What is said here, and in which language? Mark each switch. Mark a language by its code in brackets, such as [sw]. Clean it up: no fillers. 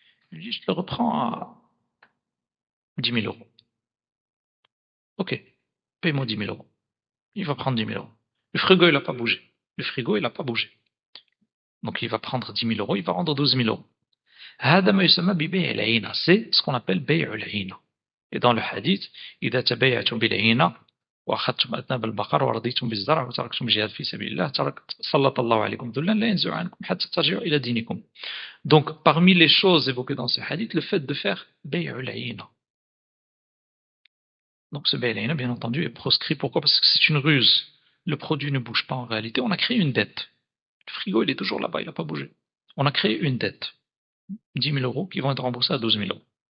[fr] Il lui dit, je te le reprends à 10 000 euros. OK. Paye-moi 10 000 euros. Il va prendre 10 000 euros. Le frigo, il n'a pas bougé. Le frigo, il n'a pas bougé. Donc, il va prendre 10 000 euros, il va rendre 12 000 euros. C'est ce qu'on appelle bay'ul aina. Et dans le hadith, [ar] إذا تبايعتم بالعينة وأخذتم أذناب البقر ورضيتم بالزرع وتركتم الجهاد في سبيل الله سلط الله عليكم ذلا لا ينزع عنكم حتى ترجعوا إلى دينكم. [fr] Donc, parmi les choses évoquées dans ce hadith, le fait de faire bay'ul aina. Donc, ce bay'ul aina, bien entendu, est proscrit. Pourquoi? Parce que c'est une ruse. Le produit ne bouge pas en réalité. On a créé une dette. Le frigo, il est toujours là-bas, il n'a pas bougé. On a créé une dette. 10 000 euros qui vont être remboursés à 12 000 euros.